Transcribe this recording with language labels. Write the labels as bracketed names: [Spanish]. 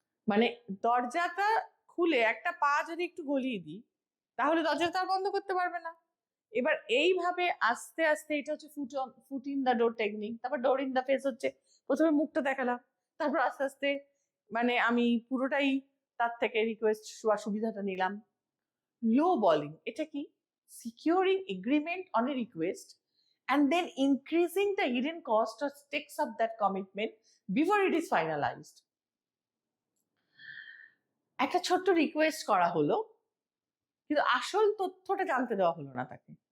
[Bangla] মানে দরজাটা খুলে একটা পা যদি একটু গলিয়ে দিই, তাহলে দরজা তো আর বন্ধ করতে পারবে না। এবার এইভাবে আস্তে আস্তে, এটা হচ্ছে foot in the door technique. তারপর ডোর ইন দ্য ফেস হচ্ছে প্রথমে মুখটা দেখালাম, তারপর আস্তে আস্তে মানে আমি পুরোটাই তার থেকে রিকোয়েস্ট সুবিধাটা নিলাম। লো বলিং, এটা কি? [English] Securing agreement on a request and then increasing the hidden cost or stakes of that commitment before it is finalized. [Bangla] একটা ছোট্ট রিকোয়েস্ট করা হলো, কিন্তু আসল তথ্যটা জানতে দেওয়া হলো না তাকে।